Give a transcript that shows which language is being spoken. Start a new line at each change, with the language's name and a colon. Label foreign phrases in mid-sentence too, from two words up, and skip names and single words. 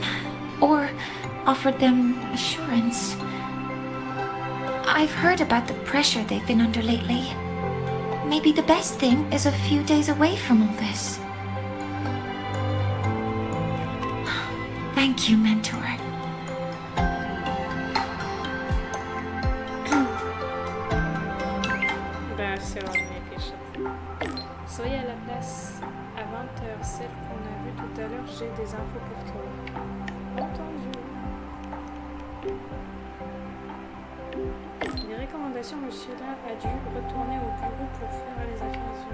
English: Or offered them assurance? I've heard about the pressure they've been under lately. Maybe the best thing is a few days away from all this. Thank you, mentor.
French: Ben, c'est on
Russian: мне пишет.
French: Soyez à la place à 20h, celle qu'on a vue tout à l'heure, j'ai des infos pour toi. Entendu. Les recommandations, monsieur là a dû retourner au bureau pour faire les affaires.